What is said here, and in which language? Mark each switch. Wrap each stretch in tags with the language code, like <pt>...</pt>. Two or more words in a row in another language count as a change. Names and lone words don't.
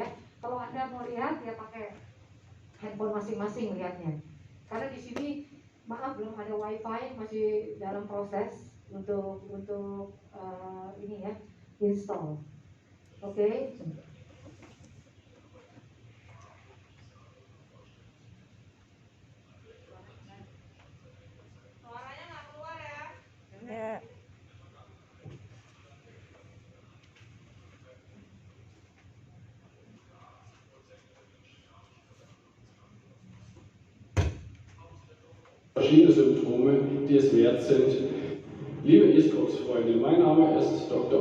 <id>Kalau Anda mau lihat ya pakai handphone masing-masing lihatnya, karena di sini maaf belum ada wifi, masih dalam proses untuk ini ya, install. Oke. Suaranya nggak keluar ya? Ya.</id> <de>Verschiedene Symptome, die es wert sind. Liebe Eastcox-Freunde, mein Name ist Dr.</de>